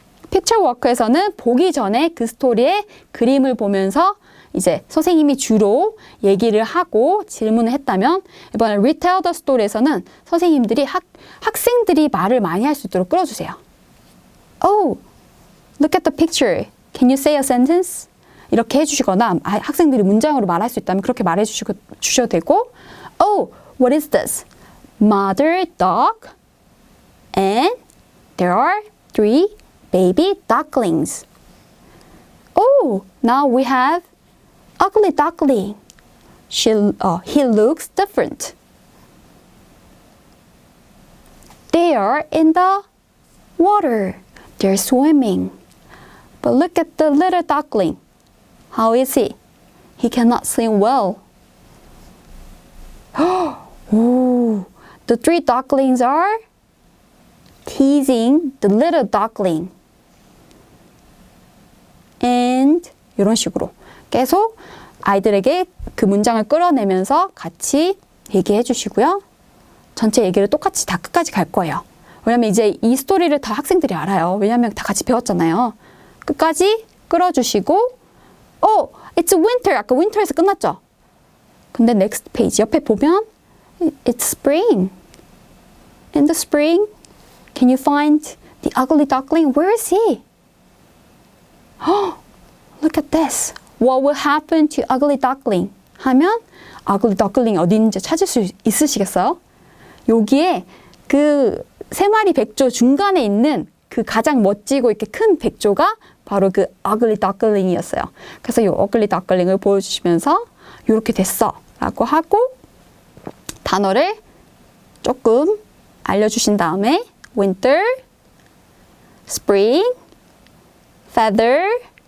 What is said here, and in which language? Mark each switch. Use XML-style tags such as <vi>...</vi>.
<ko>picture walk에서는 보기 전에 그 스토리의 그림을 보면서 이제 선생님이 주로 얘기를 하고 질문을 했다면 이번에</ko> <en>retell the story</en> <ko>에서는 선생님들이 학생들이 말을 많이 할 수 있도록 끌어주세요.</ko> <en>Oh, look at the picture. Can you say a sentence?</en> <ko>이렇게 해주시거나 학생들이 문장으로 말할 수 있다면 그렇게 말해 주셔도 되고</ko> <en>Oh, what is this? Mother dog and there are 3 baby ducklings. Oh, now we have ugly duckling. He looks different. They are in the water. They're swimming. But look at the little duckling. How is he? He cannot swim well. Oh, the 3 ducklings are teasing the little duckling.</en> <ko>And 이런 식으로 계속 아이들에게 그 문장을 끌어내면서 같이 얘기해 주시고요. 전체 얘기를 똑같이 다 끝까지 갈 거예요. 왜냐면 이제 이 스토리를 다 학생들이 알아요. 왜냐면 다 같이 배웠잖아요. 끝까지 끌어주시고</ko> <en>Oh, it's winter.</en> <ko>아까 winter에서 끝났죠? 근데</ko> <en>next page</en> <ko>옆에 보면</ko> <en>it's spring. In the spring, can you find the ugly duckling? Where is he? Oh, look at this. What will happen to ugly duckling?</en> <ko>하면 ugly duckling 어디 있는지 찾을 수 있으시겠어요? 여기에 그 3마리 백조 중간에 있는 그 가장 멋지고 이렇게 큰 백조가 바로 그 ugly duckling이었어요. 그래서 이 ugly duckling을 보여주시면서 이렇게 됐어 라고 하고 단어를 조금 알려주신 다음에 winter, spring, feather,</ko>